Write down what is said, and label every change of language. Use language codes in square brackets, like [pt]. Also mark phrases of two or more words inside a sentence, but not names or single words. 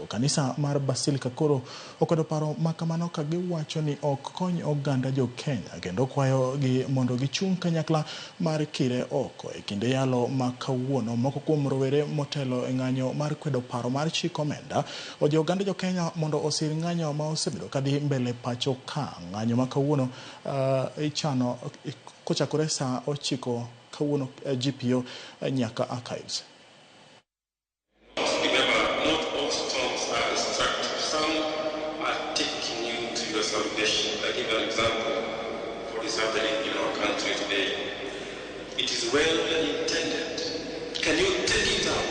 [luo] Kanisa mar Basilica koro okwedo paro makamano ka giwacho ni ok kony oganda jo Kenya kendo kwayo gi mondo gichung kanyakla mar kire oko e kinde yalo ma kawuono. Moko kuom rowere motelo e ng'anyo mar kwedo paro mar chik omenda ojiwo oganda jo Kenya mondo osir ng'anyo ma kadi mbele pacho ka ng'anyo ma kawuono ichano kochakore saa 9 kawuono GPO nyaka archives. [en] Remember, not all storms are destructive. Some are taking you to your salvation. I give an example of what is happening in our country today. It is well intended. Can you take it up?